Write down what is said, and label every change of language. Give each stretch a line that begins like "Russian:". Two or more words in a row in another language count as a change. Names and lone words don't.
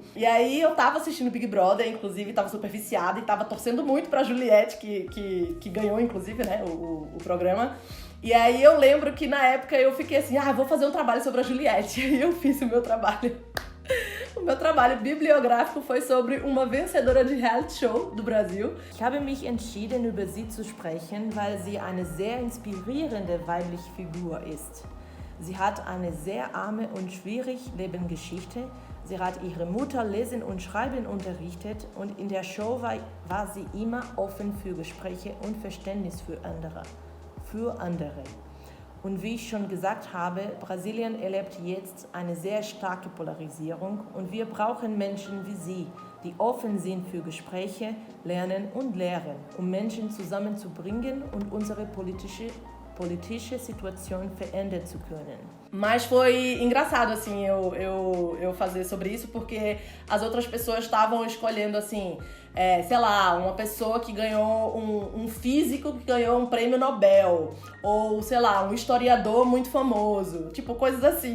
Portuguese: E aí eu tava assistindo Big Brother, inclusive tava super viciada e tava torcendo muito pra Juliette, que ganhou, inclusive, né, o programa. E aí eu lembro que na época eu fiquei assim, vou fazer um trabalho sobre a Juliette. E eu fiz o meu trabalho. O meu trabalho bibliográfico foi sobre uma vencedora de
English: reality show
Portuguese: do Brasil.
German: Ich habe mich entschieden, über sie zu sprechen, weil sie eine sehr inspirierende weibliche Figur ist. Sie hat eine sehr arme und schwierig Lebensgeschichte. Sie hat ihre Mutter Lesen und Schreiben unterrichtet, und in der Show war sie immer offen für Gespräche und Verständnis für andere. Und wie ich schon gesagt habe, Brasilien erlebt jetzt eine sehr starke Polarisierung, und wir brauchen Menschen wie Sie, die offen sind für Gespräche, Lernen und Lehren, um Menschen zusammenzubringen und unsere politische situação verändern zu können.
Portuguese: Mas foi engraçado, assim, eu fazer sobre isso, porque as outras pessoas estavam escolhendo, assim, sei lá, uma pessoa que ganhou um físico que ganhou um prêmio Nobel, ou, sei lá, um historiador muito famoso, tipo, coisas assim.